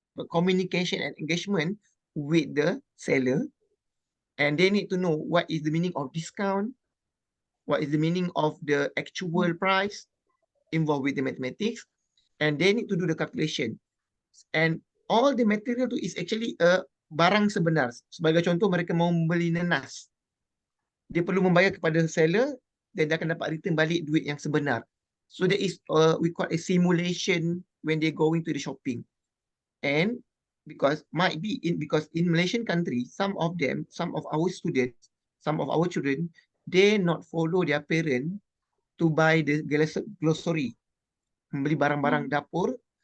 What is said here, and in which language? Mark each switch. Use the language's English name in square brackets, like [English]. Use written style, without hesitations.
[English] Communication and engagement with the seller, and they need to know what is the meaning of discount, what is the meaning of the actual price involved with the mathematics, and they need to do the calculation. And all the material tu is actually a [Malay] barang sebenar. Sebagai contoh, mereka mau membeli nanas. Dia perlu membayar kepada seller dan dia akan dapat return balik duit yang sebenar. [English] So there is we call a simulation when they going to the shopping. And because in Malaysian country, some of our students, some of our children, they not follow their parent to buy the glossary, [Malay] membeli barang-barang dapur.